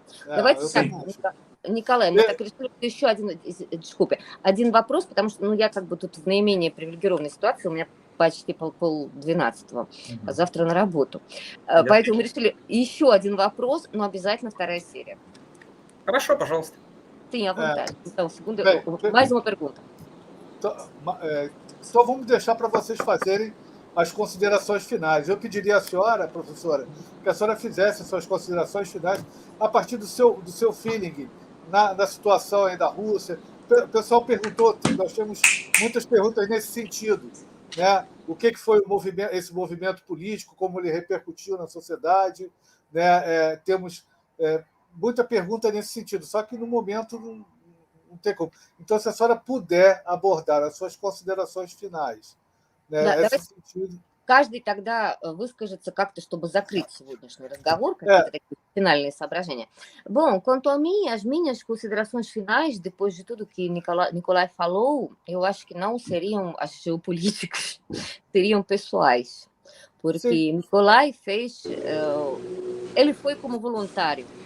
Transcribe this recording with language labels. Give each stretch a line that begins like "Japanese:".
Russian: Давайте так, Николай, мы так решили, еще дискупе. Один вопрос, потому что я как бы тут в наименее привилегированной ситуации, у меня почти пол-12, а завтра на работу. Поэтому мы решили еще один вопрос, но обязательно вторая серия. Хорошо, пожалуйста.
Portuguese: Sim, à vontade. Então, mais uma pergunta. Então vamos deixar para vocês fazerem as considerações finais. Eu pediria à senhora, professora, que a senhora fizesse suas considerações finais a partir do seu feeling na situação aí da Rússia. O pessoal perguntou, nós temos muitas perguntas nesse sentido, né? O que foi esse movimento político, como ele repercutiu na sociedade, né? Temos muita pergunta nesse sentido, só que no momento não tem como. Então, se a senhora puder abordar as suas considerações finais,
Russian: Да, каждый тогда выскажется как-то, чтобы закрыть сегодняшний разговор, какие-то такие
Portuguese: finais sabragenha. Bom, quanto a mim, as minhas considerações finais, depois de tudo que Nicolai falou, eu acho que não seriam as geopolíticas, seriam pessoais. Porque Nicolai fez... ele foi como voluntário.